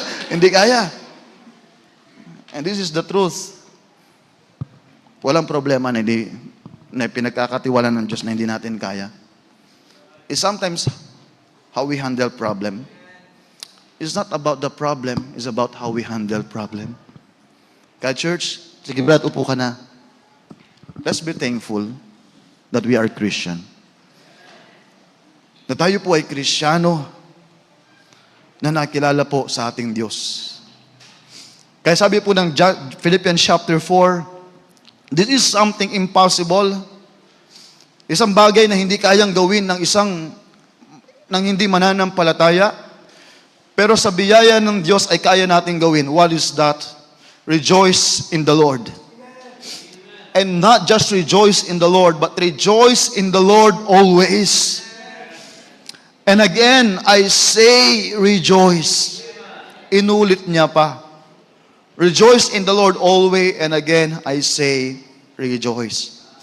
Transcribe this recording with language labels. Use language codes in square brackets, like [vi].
[tl] Hindi kaya. [en] And this is the truth. [tl] Walang problema na pinagkakatiwala ng Diyos na hindi natin kaya. [en] It's sometimes how we handle problem. It's not about the problem, it's about how we handle problem. [tl] Kaya church, sige Brad, upo ka na. [en] Let's be thankful that we are Christian. [tl] Na tayo po ay Kristiyano na nakilala po sa ating Diyos. Kaya sabi po ng Philippians chapter 4, [en] this is something impossible. [tl] Isang bagay na hindi kayang gawin ng hindi mananampalataya. Pero sa biyaya ng Diyos ay kaya nating gawin. [en] What is that? Rejoice in the Lord. And not just rejoice in the Lord, but rejoice in the Lord always. And again, I say rejoice. [tl] Inulit niya pa. [en] Rejoice in the Lord always, and again, I say rejoice.